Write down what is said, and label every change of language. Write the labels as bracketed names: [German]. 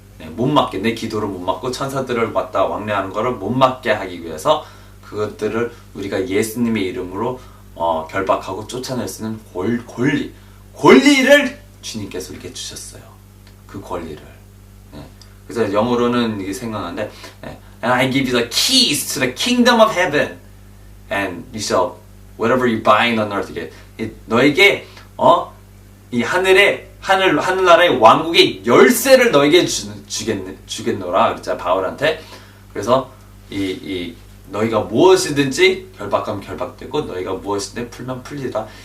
[Korean] 네, 못 막게, 내 기도를 못 막고 천사들을 왔다 왕래하는 거를 못 막게 하기 위해서 그것들을 우리가 예수님의 이름으로 결박하고 쫓아낼 수 있는 권리를 주님께서 우리에게 주셨어요. 그 권리를. 네. 그래서 영어로는 이게 생각나는데, 네. [English] And I give you the keys to the kingdom of heaven, and you shall whatever you bind on earth. [Korean] 이게 너에게 이 하늘나라의 왕국의 열쇠를 너에게 주겠노라 그랬잖아, 바울한테. 그래서 너희가 무엇이든지 결박하면 결박되고 너희가 무엇이든지 풀면 풀리라.